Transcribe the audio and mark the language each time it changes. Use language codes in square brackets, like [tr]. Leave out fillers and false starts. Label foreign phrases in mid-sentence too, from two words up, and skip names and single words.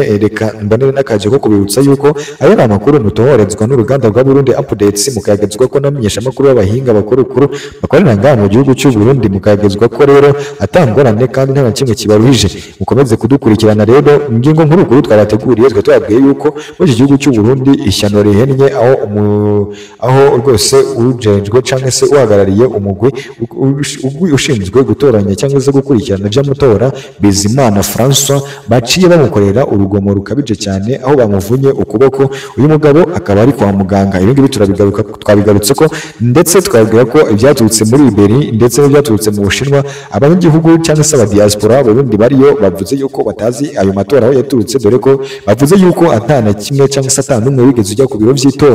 [rn] Reka mbonere n'akaje ko kubibutsa yuko aya ni amakuru mutohorezwa n'uruganda rwa Burundi Updates, mukayagezwa ko namenyesha amakuru y'abahinga bakuru bakorera ngaha mu gihugu cy'u Burundi, mukayagezwa ko rero atangorane kandi nta kimwe kibaruhije. Mukomeze kudukurikirana rero ingingo nkuru twabateguriye twabateguriye twe twabwiye yuko muri iki gihugu cy'u Burundi ishyano rihennye aho rwose ujejwe cyangwa se uhagarariye umugwi ushinzwe gutoranya cyangwa se gukurikirana by'amatora Bizimana François baciye bamukorera urugomo rukabije cyane aho bamuvunye ukuboko. Uyu mugabo akaba ari kwa muganga. Ibi ngibi twabigarutse ko ndetse twabwira ko ibyaturutse muri Liberi ndetse n'ibyaturutse mu Bushinwa abanyagihugu cyangwa se abadiaspora Burundi bariyo bavuze yuko batazi ayo matora aho yaturutse, dore ko bavuze yuko atana kimwe cyangwa se atana umwe wigeze ujya ku biro by'itora.